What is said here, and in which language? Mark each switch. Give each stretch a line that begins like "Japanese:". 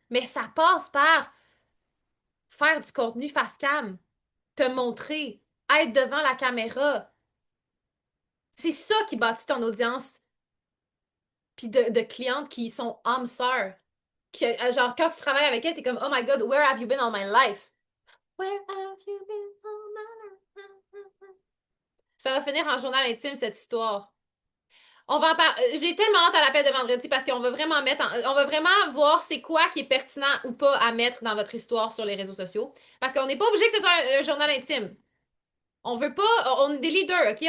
French: Mais ça passe par faire du contenu face cam, te montrer, être devant la caméra. C'est ça qui bâtit ton audience, puis de clientes qui sont âmes sœurs.
English: Genre, quand tu travailles avec elles, t'es comme, oh my god, where have you been all my life? Where have you been all my life?
French: Ça va finir en journal intime, cette histoire. On va en J'ai tellement hâte à l'appel de vendredi parce qu'on va vraiment on va vraiment voir c'est quoi qui est pertinent ou pas à mettre dans votre histoire sur les réseaux sociaux. Parce qu'on n'est pas obligé que ce soit un journal intime. On veut pas, on est des leaders, OK?